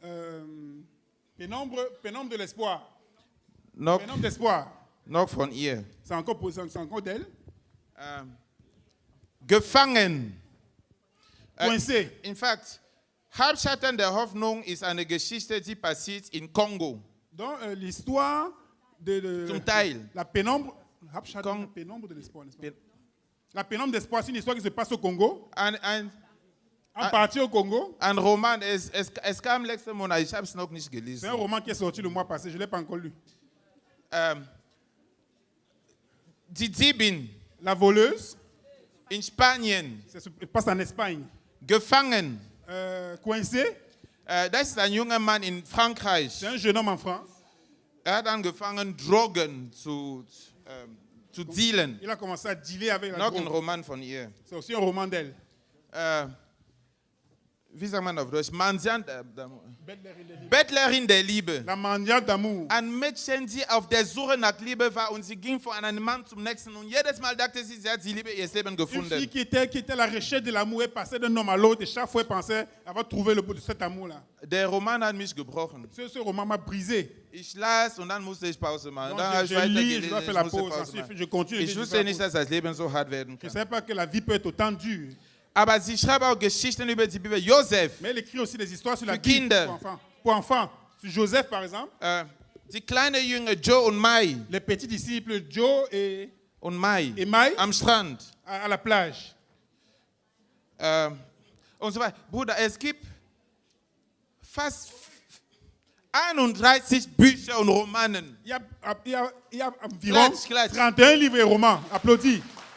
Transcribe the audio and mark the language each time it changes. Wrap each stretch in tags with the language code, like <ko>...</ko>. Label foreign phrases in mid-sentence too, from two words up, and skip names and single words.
<fr>Pénombre de l'espoir.</fr> <de>Noch,</de> <fr>Pénombre d'espoir.</fr> <de>noch von ihr.</de> <fr>C'est encore d'elle.</fr> <de>Gefangen.</de> <fr>Coincé.</fr> <en>In fact,</en> <de>Halbschatten der Hoffnung ist eine Geschichte, die passiert in Kongo.</de> <fr>Donc, l'histoire de</fr> <de>Zum Teil.</de> <fr>la pénombre. La pénombre de l'espoir, n'est-ce pas? La pénombre d'espoir, c'est une histoire qui se passe au Congo. En partie au Congo.</fr> <de>Ein Roman, es kam letzten Monat, ich habe es noch nicht</de> <fr>C'est un</fr> <de>gelesen.</de> <fr>roman qui est sorti le mois passé, je ne l'ai pas encore lu.</fr> <de>Die Diebin</de> <fr>La voleuse,</fr> <de>in Spanien,</de> <fr>ça se passe en Espagne.</fr> <de>gefangen.</de> <fr>Coincé,</fr> <de>Das ist ein junger Mann in Frankreich.</de> <fr>c'est un jeune homme en France.</fr> <de>Hat angefangen, Drogen zu dealen.</de> <fr>Il a commencé à dealer avec la</fr> <de>Noch ein</de> <fr>drogue.</fr> <de>Roman von ihr.</de> <fr>C'est aussi un roman d'elle.</fr> <de>Wie sagt man auf Deutsch? Bettlerin der Liebe.</de> <fr>La mendiante d'amour.</fr> <de>Ein Mädchen, die auf der Suche nach Liebe war und sie ging von einem Mann zum nächsten und jedes Mal dachte sie, sie hat die Liebe ihres Lebens</de> <fr>Une fille</fr> <de>gefunden.</de> <fr>qui était à la recherche de l'amour et passait d'un homme à l'autre et chaque fois elle pensait avoir trouvé le bout de cet amour-là.</fr> <de>Der Roman hat mich gebrochen.</de> <fr>Ce roman m'a brisé.</fr> <de>Ich las und dann musste ich Pause machen.</de> <fr>Donc</fr> <de>Dann habe ich</de> <fr>je lis, je</fr> <de>weitergelesen,</de> <fr>dois faire</fr> <de>ich</de> <fr>la</fr> <de>musste</de> <fr>pause.</fr> <de>Pause</de> <fr>Ensuite,</fr> <de>machen.</de> <fr>je continue.</fr> <de>Ich wusste nicht, dass das Leben so hart werden</de> <fr>Je ne</fr> <de>kann.</de> <fr>savais pas que la vie peut être autant dure.</fr> <de>Aber sie schreibt auch Geschichten über die Bibel. Josef,</de> <fr>Mais elle écrit aussi des histoires sur la</fr> <de>Für</de> <fr>Bible</fr> <de>Kinder.</de> <fr>pour enfants. Pour enfants. Sur Joseph, par exemple.</fr> <de>die kleine Jünger Joe und Mai.</de> <fr>Les petits disciples Joe et Mai. Mai</fr> <de>Am Strand.</de> <fr>à la plage.</fr> <de>Und so weiter. Bruder, es gibt fast 31 Bücher und Romanen.</de> <fr>Il y a environ</fr> <de>Klatsch.</de> <fr>31 livres et romans. Applaudis.</fr>